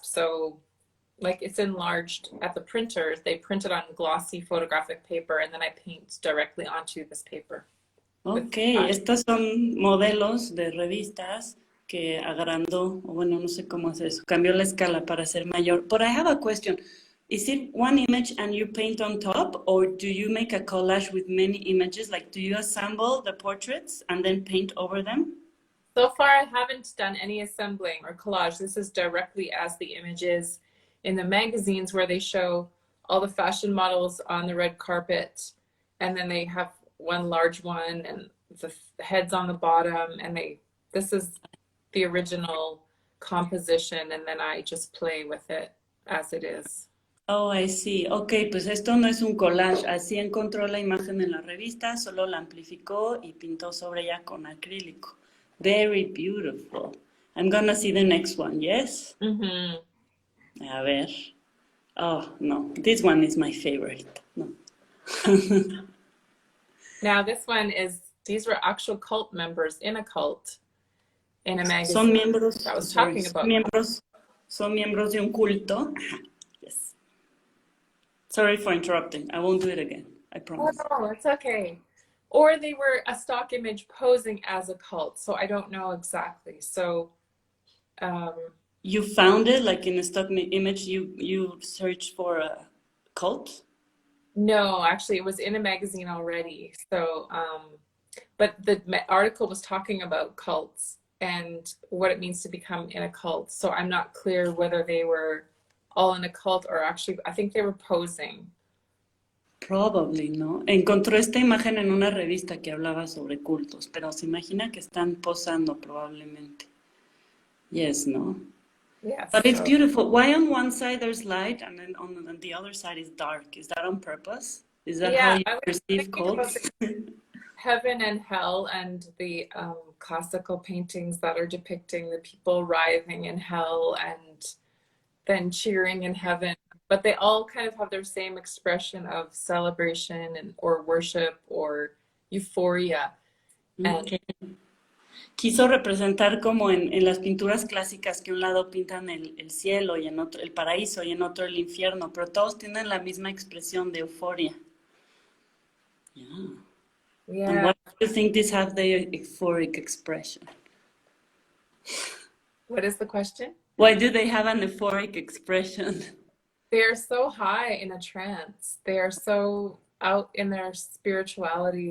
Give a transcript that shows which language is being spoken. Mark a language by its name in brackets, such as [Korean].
[English] So like it's enlarged at the printer. They print it on glossy photographic paper and then I paint directly onto this paper. [Spanish] Ok, estos son modelos de revistas que agrandó, o bueno, no sé cómo hacer eso, cambió la escala para ser mayor. [English] But I have a question. Is it one image and you paint on top, or do you make a collage with many images? Like, do you assemble the portraits and then paint over them? So far, I haven't done any assembling or collage. This is directly as the images in the magazines where they show all the fashion models on the red carpet, and then they have one large one and the heads on the bottom, and this is the original composition, and then I just play with it as it is. Oh, I see. [Spanish] Ok, pues esto no es un collage. Así encontró la imagen en la revista, solo la amplificó y pintó sobre ella con acrílico. [English] Very beautiful. I'm gonna see the next one, yes? Mm-hmm. A ver. Oh, no. This one is my favorite. No. Now this one these were actual cult members in a cult in a magazine. [Spanish] Son miembros, [English] that was talking about [Spanish] son miembros de un culto. [English] Yes. Sorry for interrupting. I won't do it again. I promise. Oh, no, it's okay. Or they were a stock image posing as a cult. So I don't know exactly. So you found it like in a stock image, you searched for a cult? No, actually it was in a magazine already. So but the article was talking about cults and what it means to become in a cult. So I'm not clear whether they were all in a cult or actually, I think they were posing. Probably, ¿no? [Spanish] Encontró esta imagen en una revista que hablaba sobre cultos, pero se imagina que están posando probablemente. [English] Yes, no? Yes. But it's beautiful. Why on one side there's light and then on the other side is dark? Is that on purpose? Is that how you perceive cults? Heaven and hell and the classical paintings that are depicting the people writhing in hell and then cheering in heaven, but they all kind of have their same expression of celebration and or worship or euphoria. Okay. [Spanish] Quiso representar como en las pinturas clásicas que un lado pintan el cielo y en otro el paraíso y en otro el infierno, pero todos tienen la misma expresión de euforia. [English] Yeah. And why do you think these have the euphoric expression? What is the question? Why do they have an euphoric expression? They are so high in a trance. They are so out in their spirituality.